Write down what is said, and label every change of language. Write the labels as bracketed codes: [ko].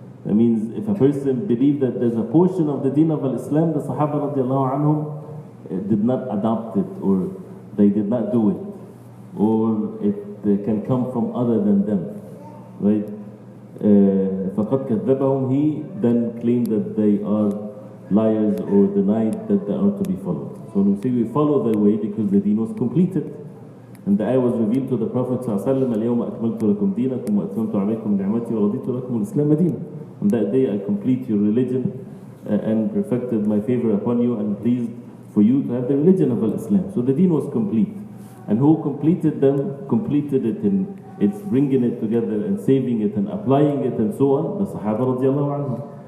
[en] That means if a person believes that there's a portion of the deen of Islam, the Sahaba radiallahu anhum did not adopt it, or they did not do it, or it can come from other than them, right? [ar] فَقَدْ كَذَّبَهُمْ, [en] he then claimed that they are liars or denied that they are to be followed. So when we say we follow their way, because the deen was completed. And the ayah was revealed to the Prophet ﷺ, [ar] الْيَوْمَ أَكْمَلْتُ لَكُمْ دِينَكُمْ وَأَتْمَمْتُ عَلَيْكُمْ نِعْمَتِي وَرَضِيتُ لَكُمُ الْإِسْلَامَ دِينًا. [en] On that day I complete your religion and perfected my favor upon you, and pleased for you to have the religion of Islam. So the deen was complete. And who completed them, completed it in its bringing it together and saving it and applying it and so on, the Sahaba radiallahu anhum.